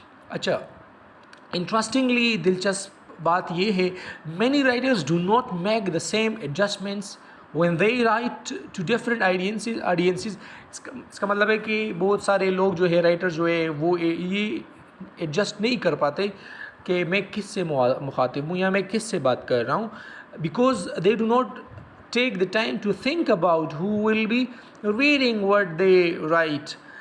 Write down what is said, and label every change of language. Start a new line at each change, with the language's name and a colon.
Urdu: اچھا,
English: interestingly
Urdu: دلچسپ بات یہ ہے,
English: many writers do not make the same adjustments when they write to different audiences.
Urdu: اس کا مطلب ہے کہ بہت سارے لوگ جو ہے رائٹر جو ہے وہ یہ ایڈجسٹ نہیں کر پاتے کہ میں کس سے مخاطب ہوں یا میں کس سے بات کر رہا ہوں,
English: because they do not take the time to think about who will be reading what they write.